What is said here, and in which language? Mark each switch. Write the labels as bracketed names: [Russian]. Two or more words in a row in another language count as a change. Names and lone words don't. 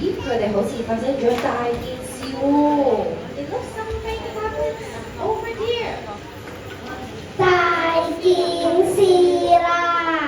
[Cantonese] 佢哋好似發生咗大件事喎。 [English] It looks something happened over here. [Cantonese] 大件事啦！